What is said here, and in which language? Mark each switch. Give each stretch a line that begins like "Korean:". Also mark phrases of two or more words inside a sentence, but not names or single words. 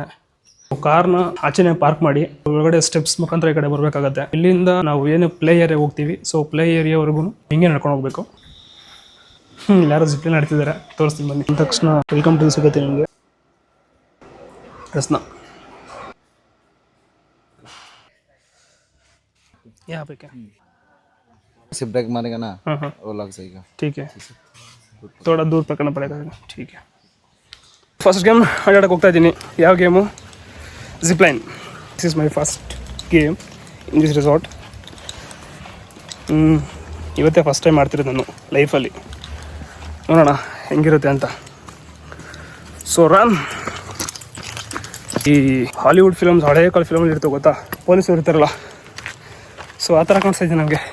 Kannada: ಕಾರ್ನ ಆಚೆನೆ ಪಾರ್ಕ್ ಮಾಡಿ ಒಳಗಡೆ ಸ್ಟೆಪ್ಸ್ ಮುಖಾಂತರ ಈ ಕಡೆ ಬರಬೇಕಾಗತ್ತೆ. ಇಲ್ಲಿಂದ ನಾವು ಏನು
English: play area
Kannada: ಹೋಗ್ತೀವಿ, ಸೊ
English: play area
Kannada: ಹಿಂಗೆ ನಡ್ಕೊಂಡು ಹೋಗ್ಬೇಕು. ಯಾರೋ ಜಿಪ್ಲೈನ್ ಆಡ್ತಿದ್ದಾರೆ, ತೋರಿಸ್ತೀನಿ ಬನ್ನಿ. ತಕ್ಷಣ
English: welcome to
Kannada: ಸಿಗುತ್ತೆ ನಿಮಗೆ ರಸ್ನ.
Hindi: यहाँ पे क्या सिर्फ ब्रेक मारेगा ना, वो लग जाएगा. ठीक है, थोड़ा दूर पकड़ना पड़ेगा. ठीक है.
English: first game
Kannada: ಆಡೋಕ್ಕೆ ಹೋಗ್ತಾ ಇದ್ದೀನಿ. ಯಾವ ಗೇಮು?
English: Zipline. This is my first game in this resort.
Kannada: ಇವತ್ತೇ
English: first time
Kannada: ಮಾಡ್ತಿರೋದು ನಾನು ಲೈಫಲ್ಲಿ. ನೋಡೋಣ ಹೆಂಗಿರುತ್ತೆ ಅಂತ. ಸೊ ರಾನ್, ಈ
English: Hollywood films,
Kannada: ಹಳೇ ಕಾಲ ಫಿಲಮಲ್ಲಿ ಇರ್ತವೆ ಗೊತ್ತಾ, ಪೊಲೀಸರು ಇರ್ತಾರಲ್ಲ, ಸೊ ಆ ಥರ ಕಾಣಿಸ್ತಾ ಇದೆ ನಮಗೆ.